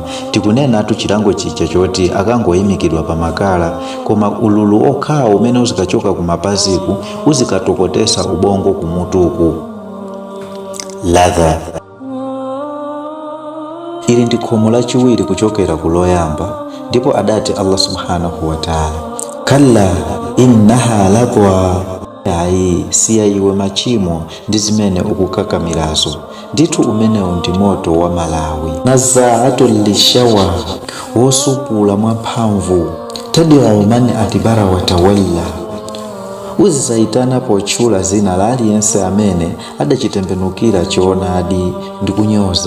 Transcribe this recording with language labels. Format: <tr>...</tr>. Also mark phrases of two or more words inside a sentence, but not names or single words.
<ny>Tikunenatu chilango chija choti akangoyimikidwa pa makala, koma ululu okhawo umene uzikachoka kumapaziku uzikatokotesa ubongo kumutuku. Ladha. Ili ndi khomo lachiwiri kuchokera kuloyamba. Ndipo adati Allah</ny> <ar>سبحانه وتعالى كلا إنها لظى.</ar> <ny>Ayi siya iwe machimo ndi zimene ukukakamirazo. Ndithu umenewu ndi moto wa malawi.</ny> <ar>نزاعة للشوى,</ar> <ny>wosupula mwamphamvu.</ny> <ar>تدعو من أدبر وتولى.</ar> <ny>Uzizayitana potchula zina la aliyense amene adachitembenukira choonadi ndi kunyoza.</ny>